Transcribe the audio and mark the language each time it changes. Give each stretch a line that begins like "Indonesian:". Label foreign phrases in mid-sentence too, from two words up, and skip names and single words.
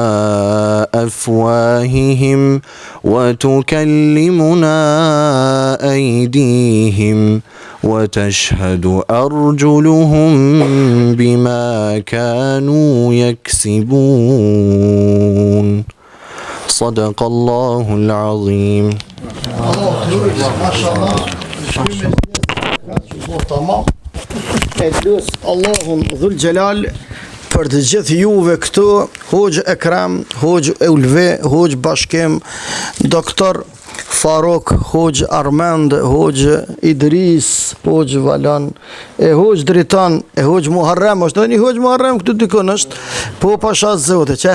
Arabic: أفواههم وتكلمنا أيديهم وتشهد أرجلهم بما كانوا يكسبون صدق الله العظيم.
Albanian: Allahun dhul gjelal për të gjithë juve këtu, Hoxh Ekrem, Hoxh Ulve, Hoxh Bashkim, Doktor Farok, Hoxh Armand, Hoxh Idris, Hoxh Valan, Hoxh Dritan, Hoxh Muharrem, është një Hoxh Muharrem këtu dikon është, po pasha zote që?